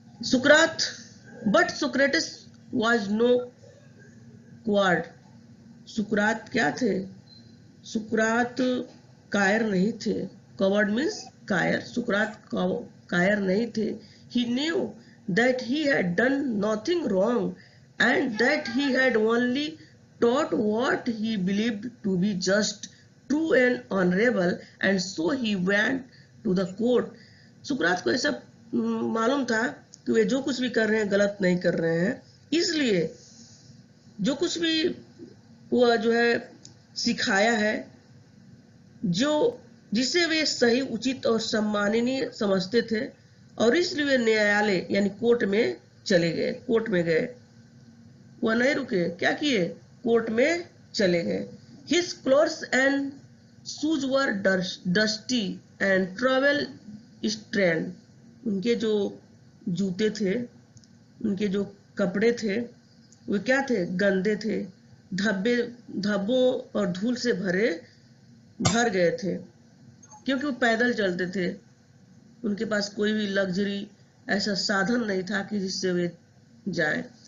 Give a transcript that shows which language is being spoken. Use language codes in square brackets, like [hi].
[en] सुकरात but Socrates was no coward. [hi] सुकरात क्या थे, सुकरात कायर नहीं थे। [en] coward means [hi] कायर, सुकरात कायर नहीं थे। [en] He knew that he had done nothing wrong and that he had only taught what he believed to be just, true and honorable, and so he went to the court. [hi] सुकरात को ऐसा मालूम था कि वे जो कुछ भी कर रहे हैं गलत नहीं कर रहे हैं, इसलिए जो कुछ भी वो जो है सिखाया है, जो जिसे वे सही, उचित और सम्माननीय समझते थे, और इसलिए वे न्यायालय यानी कोर्ट में चले गए। कोर्ट में गए, वह नहीं रुके, क्या किए, कोर्ट में चले गए। [en] His clothes and shoes were dusty and travel stained. [hi] उनके जो जूते थे, उनके जो कपड़े थे, वे क्या थे, गंदे थे, धब्बों और धूल से भर गए थे, क्योंकि वो पैदल चलते थे। उनके पास कोई भी लग्जरी ऐसा साधन नहीं था कि जिससे वे जाए।